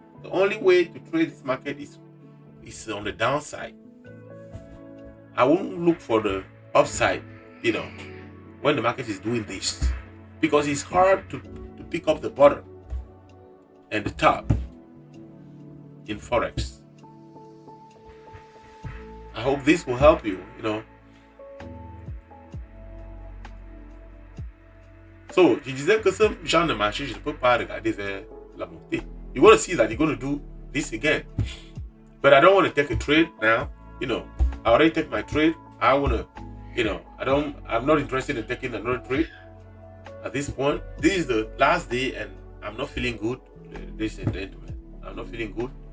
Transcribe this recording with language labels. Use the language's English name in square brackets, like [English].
[English] The only way to trade this market is on the downside. I won't look for the upside, when the market is doing this, because it's hard to pick up the bottom and the top in Forex. I hope this will help you, So, [French] je disais que ce genre de marché, je ne peux pas regarder vers la montée. [English] You're going to see that you're going to do this again. But I don't want to take a trade now. I already take my trade. I want to, I'm not interested in taking another trade at this point. This is the last day and I'm not feeling good, ladies and gentlemen. I'm not feeling good.